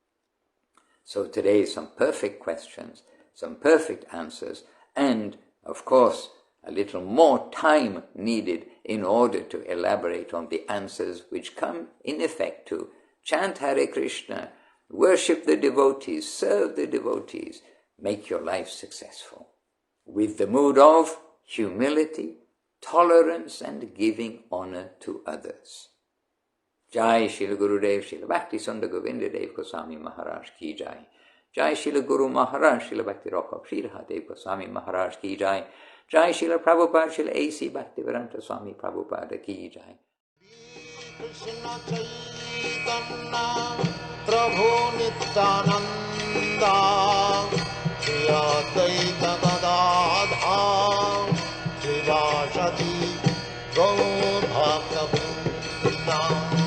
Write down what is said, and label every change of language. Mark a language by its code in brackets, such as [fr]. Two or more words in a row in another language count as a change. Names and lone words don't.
[en] So today some perfect questions, some perfect answers, and of course a little more time needed in order to elaborate on the answers which come in effect to chant Hare Krishna, worship the devotees, serve the devotees, make your life successful with the mood of humility, tolerance and giving honor to others. [hi] जय श्रील गुरुदेव, श्रील भक्ति सुंदर गोविंद देव गोस्वामी महाराज की जय. जय श्रील गुरु महाराज, श्रील भक्ति रखा श्रील देव गोस्वामी महाराज की जय. जय श्रील प्रभुपाद, श्रील ए.सी. भक्तिवेदांत स्वामी प्रभुपाद की जय. कृष्ण चैतन्य प्रभु नित्यानंद श्री अद्वैत गदाधर श्रीवासादि गौर भक्त वृंद.